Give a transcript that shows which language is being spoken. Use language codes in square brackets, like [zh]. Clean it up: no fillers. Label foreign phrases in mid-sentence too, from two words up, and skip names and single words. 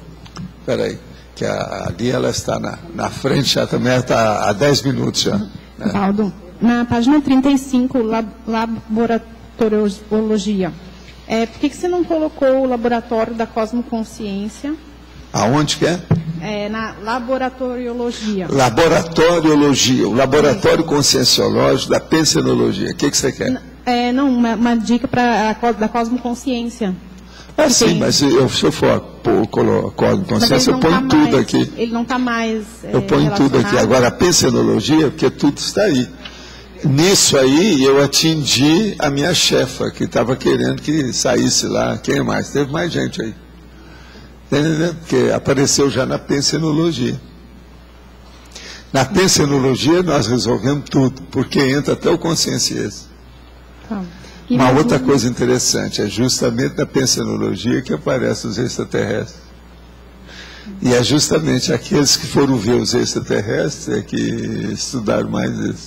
[pt] Espera aí, que ali ela está na frente, já também está há 10 minutos já. Né? Valdo, na página 35, laboratoriologia, por que você não colocou o laboratório da cosmoconsciência? Aonde que é? Na laboratoriologia. Laboratoriologia, o laboratório conscienciológico da pensenologia. O que você quer? Não, uma dica da cosmoconsciência. Sim, mas se eu for cosmoconsciência, eu ponho tudo aqui. Ele não está mais eu ponho tudo aqui. Agora, a pensenologia, porque tudo está aí. Nisso aí, eu atingi a minha chefa, que estava querendo que saísse lá. Quem mais? Teve mais gente aí. Entendeu? Porque apareceu já na pensenologia. Na pensenologia, nós resolvemos tudo, porque entra até o conscienciês. Uma outra coisa interessante, é justamente na pensenologia que aparecem os extraterrestres. E é justamente aqueles que foram ver os extraterrestres que estudaram mais isso.